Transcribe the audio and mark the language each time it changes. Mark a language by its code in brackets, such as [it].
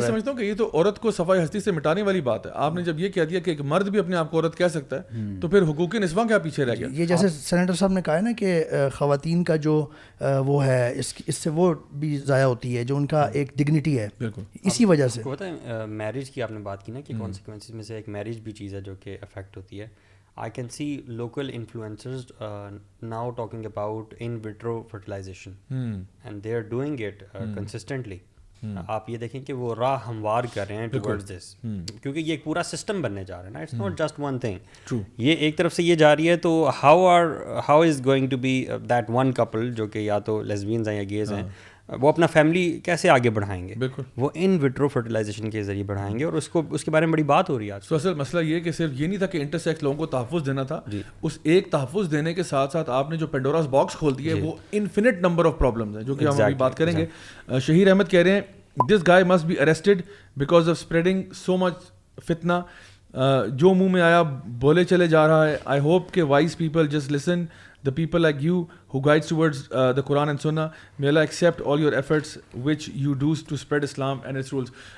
[ur] اور میں سمجھتا ہوں کہ یہ تو عورت کو صفائی ہستی سے مٹانے والی بات ہے. آپ نے جب یہ کہہ دیا کہ ایک مرد بھی اپنے آپ کو عورت کہہ سکتا ہے تو پھر حقوق نسواں کیا پیچھے رہ گیا. یہ جیسے سینیٹر صاحب نے کہا ہے نا کہ خواتین کا جو وہ ہے اس سے وہ بھی ضائع ہوتی ہے جو ان کا ایک ڈگنیٹی ہے, اسی وجہ سے. پتہ ہے میرج کی آپ نے بات کی نا کہ کانسیکوینسز میں سے ایک میرج بھی چیز ہے جو کہ افیکٹ ہوتی ہے. [en] I can see local influencers now talking about in vitro fertilization and they are doing it consistently. [ur] آپ یہ دیکھیں کہ وہ راہ ہموار کر رہے ہیں [en] towards this, [ur] کیونکہ یہ ایک پورا سسٹم بننے جا رہا ہے نا, [en] It's not just one thing. [ur] یہ ایک طرف سے یہ جا رہی ہے تو [en] how is going to be that one couple [ur] جو کہ یا تو لیسبینز ہیں یا گیز ہیں, وہ اپنا فیملی کیسے آگے بڑھائیں گے؟ وہ ان وٹرو فرٹیلائزیشن کے ذریعے بڑھائیں گے, اور اس کے بارے میں بڑی بات ہو رہی ہے آج. تو اصل مسئلہ یہ کہ صرف یہ نہیں تھا کہ انٹرسیکس لوگوں کو تحفظ دینا تھا, اس ایک تحفظ دینے کے ساتھ ساتھ آپ نے جو پینڈوراز باکس کھول دی ہے وہ انفینٹ نمبر آف پرابلمز ہیں جو کہ ہم ابھی بات کریں گے. شہیر احمد کہہ رہے ہیں [en] this guy must be arrested because of spreading so much فتنہ, [ur] جو منہ میں آیا بولے چلے جا رہا ہے. [en] I hope کہ wise people just listen the people like you who guides towards the Quran and Sunnah. May Allah accept all your efforts which you do to spread Islam and its rules.